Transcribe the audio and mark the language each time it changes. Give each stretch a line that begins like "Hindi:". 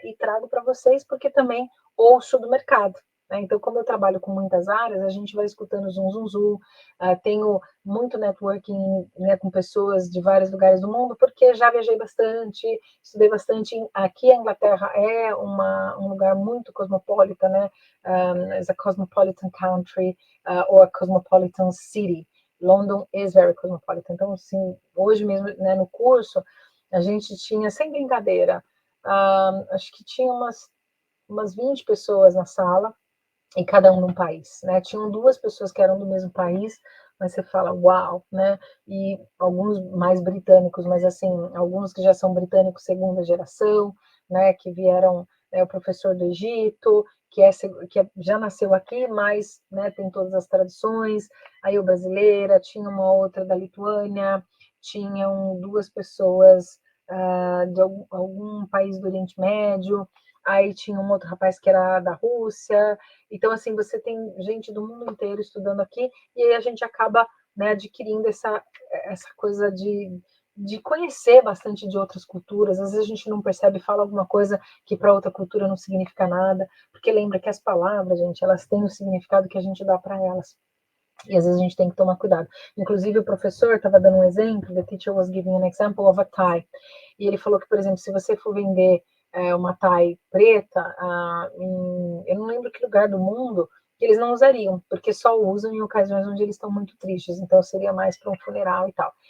Portuguese: E trago para vocês porque também ouço do mercado. Então, como eu trabalho com muitas áreas, a gente vai escutando zum, zum, zum. Tenho muito networking, né, com pessoas de vários lugares do mundo, porque já viajei bastante, estudei bastante. Aqui a Inglaterra é um lugar muito cosmopolita, né?
English: It's a cosmopolitan country or a cosmopolitan city. London is very cosmopolitan.
Portuguese: Então, assim, hoje mesmo, né, no curso, a gente tinha, sem brincadeira, acho que tinha umas 20 pessoas na sala, e cada um num país, né? Tinham 2 pessoas que eram do mesmo país, mas você fala, uau, né? E alguns mais britânicos, mas assim, alguns que já são britânicos segunda geração, né? Que vieram, o professor do Egito, já nasceu aqui, mas, né, tem todas as tradições. Aí o brasileira, tinha uma outra da Lituânia, tinham 2 pessoas de algum país do Oriente Médio. Aí tinha um outro rapaz que era da Rússia. Então, assim, você tem gente do mundo inteiro estudando aqui, e aí a gente acaba, né, adquirindo essa coisa de conhecer bastante de outras culturas. Às vezes a gente não percebe, fala alguma coisa que para outra cultura não significa nada, porque lembra que as palavras, gente, elas têm o significado que a gente dá para elas. E às vezes a gente tem que tomar cuidado. Inclusive, o professor estava dando um exemplo,
English: the teacher was giving an example of a tie.
Portuguese: E ele falou que, por exemplo, se você for vender uma tie preta, eu não lembro que lugar do mundo, que eles não usariam, porque só usam em ocasiões onde eles estão muito tristes, então seria mais para um funeral e tal.